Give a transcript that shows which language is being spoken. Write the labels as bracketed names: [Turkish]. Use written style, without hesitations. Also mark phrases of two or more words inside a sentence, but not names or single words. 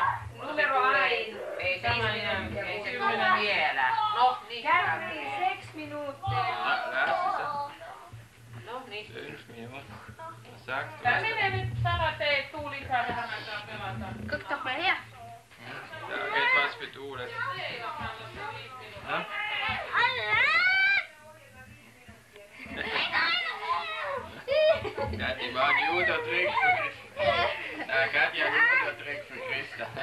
[German] Numero ein. [Finnish] Ei se kymmenen vielä. No, niin. Käy 6 minuuttia. No, niin. 5 minuuttia. Sagt Tää menee nyt sana, että ei tuu lisää vähän aikaa pelata. [German] Guck doch mal her. Ja, etwas für Dolen. Ja? Katja war ein guter Trick für Christa. Na, Katja, ein guter Trick für Christa.